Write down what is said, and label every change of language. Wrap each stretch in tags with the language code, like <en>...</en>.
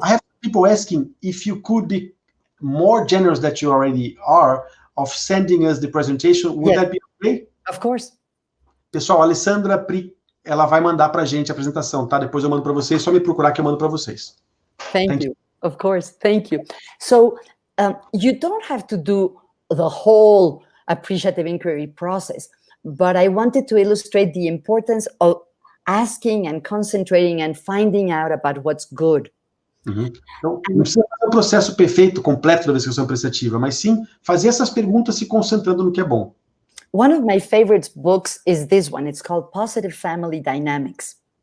<en>I have people asking if you could be more generous that you already are of sending us the presentation. Would that be okay? Of course.</en> <pt>Pessoal, a Alessandra Pri, ela vai mandar pra gente a apresentação, tá? Depois eu mando pra vocês, só me procurar que eu mando pra vocês.</pt> <en>Thank you. Of course. Thank you. So you don't have to do the whole appreciative inquiry process, but I wanted to illustrate the importance of asking and concentrating and finding out about what's good. Uhum.</en> <pt>Então, não precisa fazer um processo perfeito, completo da descrição prestativa, mas sim fazer essas perguntas se concentrando no que é bom.</pt> <en>One of my favorite books is this one. It's called Positive Family Dynamics.</en>